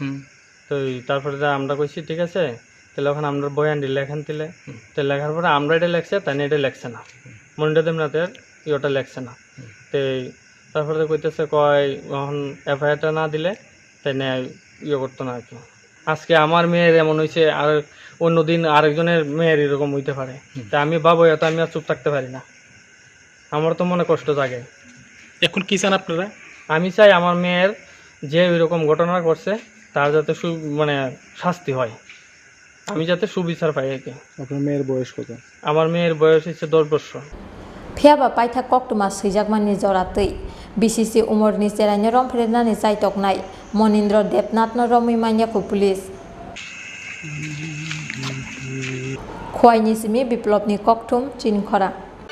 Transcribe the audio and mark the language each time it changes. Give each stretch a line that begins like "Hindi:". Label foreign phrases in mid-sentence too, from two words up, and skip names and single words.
Bangla: তো তারপরে আমরা কইছি ঠিক আছে তাহলে ওখানে আমরা বয়ান দিলে এখান থেকে তো লেখার পরে আমরা এটা লেখছে তাই এটা লেখছে না মনিন্দ্র দেবনাথের ওটা লেখছে না তো তারপরে কইতেছে কয় এখন FIRটা না দিলে তাই করতো না আর কি আজকে আমার মেয়ের এমন হয়েছে আর অন্যদিন আরেকজনের মেয়ের এরকম হইতে পারে তা আমি ভাবো এত আমি আর চুপ থাকতে পারি না আমার তো মনে কষ্ট জাগে এখন কি চান আপনারা? আমি চাই আমার মেয়ের যে এরকম ঘটনা করছে তার যাতে মানে শাস্তি হয় আমি যাতে সুবিচার পাই আর কি। আপনার মেয়ের বয়স কত? আমার মেয়ের বয়স হচ্ছে 10 বছর।
Kok Borok: Phiaba paitha koktuma swijagmani joratei Bisichi Omarni cheraino Rompherejaknani Chaitoknai Monindra Debnath no romimanya ko police Khwai ni simi biplopni koktum Chini Khorang